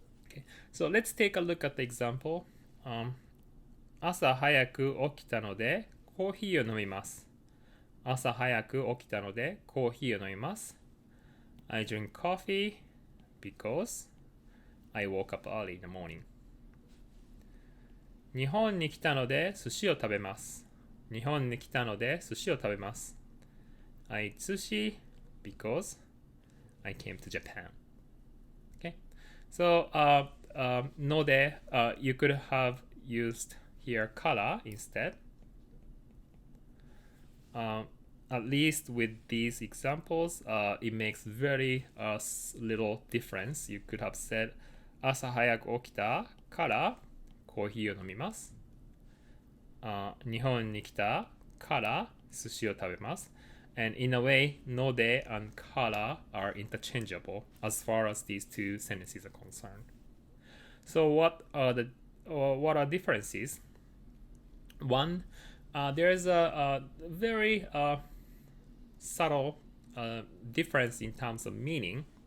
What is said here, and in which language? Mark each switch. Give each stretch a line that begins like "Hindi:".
English: Okay, so let's take a look at the example.
Japanese: 朝早く起きたのでコーヒーを飲みます。朝早く起きたのでコーヒーを飲みます。
English: I drink coffee because I woke up early in the morning.
Japanese: 日本に来たので寿司を食べます。日本に来たので寿司を食べます。
English: I eat sushi because I came to Japan. Okay, so node, you could have used here kara instead. At least with these examples, it makes very little difference. You could have said
Japanese: 朝早く起きたからコーヒーを飲みます。日本に来たから寿司を食べます。
English: And in a way, node and kara are interchangeable as far as these two sentences are concerned. So what are differences? One, there is a very subtle difference in terms of meaning.